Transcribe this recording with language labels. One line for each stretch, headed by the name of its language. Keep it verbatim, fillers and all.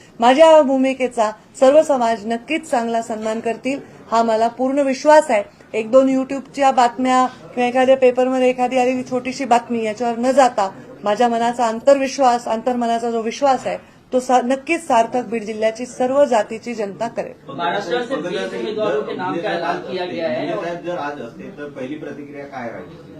Marathi: माझ्या भूमिकेचा सर्व समाज नक्कीच चांगला सन्मान करतील हा मला पूर्ण विश्वास आहे. एक दोन युट्यूबच्या बातम्या किंवा एखाद्या पेपरमध्ये एखादी आलेली छोटीशी बातमी याच्यावर न जाता माझ्या मनाचा अंतर्विश्वास, अंतर्मनाचा जो विश्वास आहे तो सा, नक्कीच सार्थक बीड जिल्ह्याची सर्व जातीची जनता करेल.
Hindi: महाराष्ट्र से बीस उम्मीदवारों के नाम का ऐलान किया गया है.
Marathi: साहब जर आज असते तर पहिली प्रतिक्रिया काय राहील?